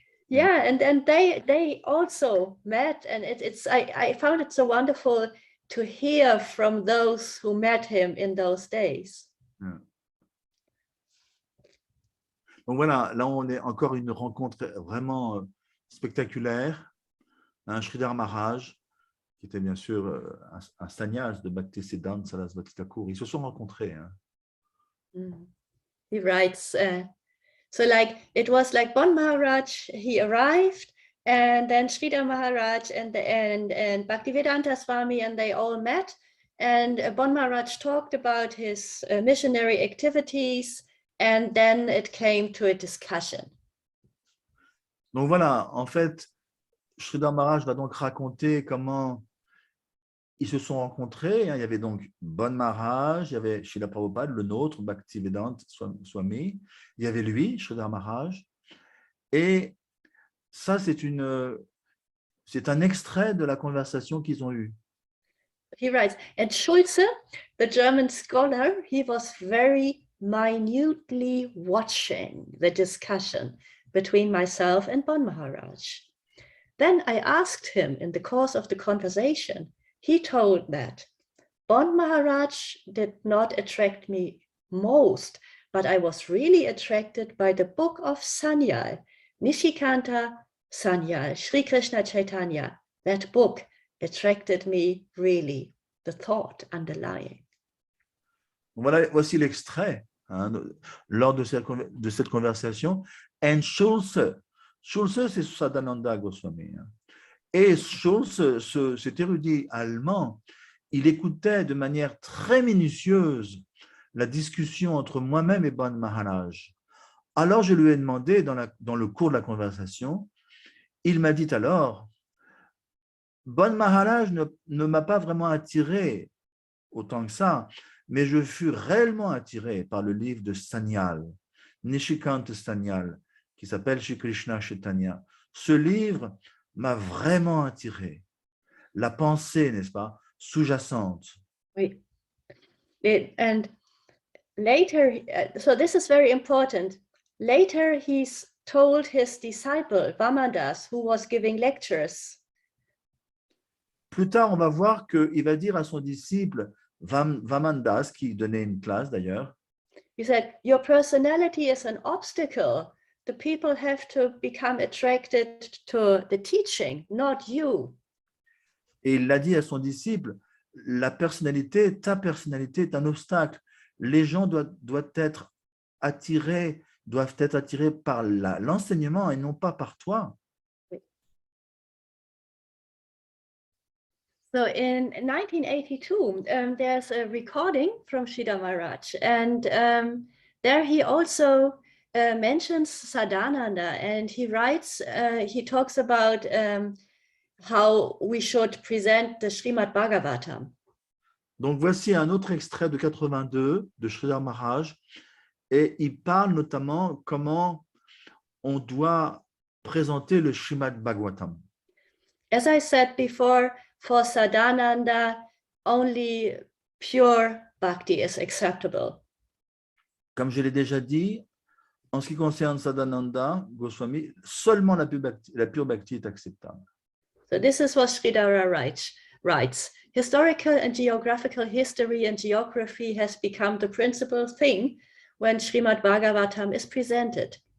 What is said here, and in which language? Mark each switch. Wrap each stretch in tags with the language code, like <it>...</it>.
<en>Yeah, and they also met, and I found it so wonderful to hear from those who met him in those days. Yeah.</en> <fr>Donc voilà, là on est encore une rencontre vraiment spectaculaire. Sridhar Maharaj, qui était bien sûr un sannyas de Bhaktisiddhanta Sarasvati Thakur, ils se sont rencontrés.</fr> <en>He writes, so like it was like Bon Maharaj, he arrived, and then Sridhar Maharaj and Bhaktivedanta Swami, and they all met. And Bon Maharaj talked about his missionary activities, and then it came to a discussion.</en> <fr>Donc voilà, en fait, Sridhar Maharaj va donc raconter comment ils se sont rencontrés. Il y avait donc Bon Maharaj, il y avait Srila Prabhupada, le nôtre, Bhaktivedanta Swami, il y avait lui, Sridhar Maharaj. Et ça, c'est un extrait de la conversation qu'ils ont eue.</fr> <en>He writes, and Schulze, the German scholar, he was very minutely watching the discussion between myself and Bon Maharaj. Then I asked him in the course of the conversation. He told that Bon Maharaj did not attract me most, but I was really attracted by the book of Sanyal, Nishikanta Sanyal, Sri Krishna Chaitanya. That book attracted me really, the thought underlying.</en> <fr>Voilà, voici l'extrait lors de cette conversation. And Schulze, c'est Sadananda Goswami. Et Schulze, cet érudit allemand, il écoutait de manière très minutieuse la discussion entre moi-même et Bon Maharaj. Alors, je lui ai demandé dans le cours de la conversation, il m'a dit alors, Bon Maharaj ne m'a pas vraiment attiré autant que ça, mais je fus réellement attiré par le livre de Sanyal, Nishikanta Sanyal, qui s'appelle Shri Krishna Chaitanya. Ce livre m'a vraiment attiré. La pensée, n'est-ce pas, sous-jacente. Oui.</fr> <en>And later, so this is very important. Later, he's told his disciple, Vamandas, who was giving lectures.</en> <fr>Plus tard, on va voir qu'il va dire à son disciple, Vamandas, qui donnait une classe d'ailleurs,</fr> <en>He said, your personality is an obstacle. The people have to become attracted to the teaching, not you.</en> <fr>et il l'a dit à son disciple, la personnalité, ta personnalité est un obstacle. Les gens doivent être attirés par l'enseignement et non pas par toi.</fr> <en>So in 1982, there's a recording from Sridhar Maharaj, and there he also mentions Sadananda, and he writes, he talks about how we should present the Srimad Bhagavatam.</en> <fr>Donc, voici un autre extrait de 82 de Sridhar Maharaj, et il parle notamment comment on doit présenter le Srimad Bhagavatam.</fr> <en>As I said before, for Sadananda, only pure bhakti is acceptable.</en> <fr>Comme je l'ai déjà dit, en ce qui concerne Sadananda Goswami, seulement la pure bhakti est acceptable.</fr> <en>So this is what Sridhara writes. Historical and geographical history and geography has become the principal thing when Srimad Bhagavatam is presented.</en>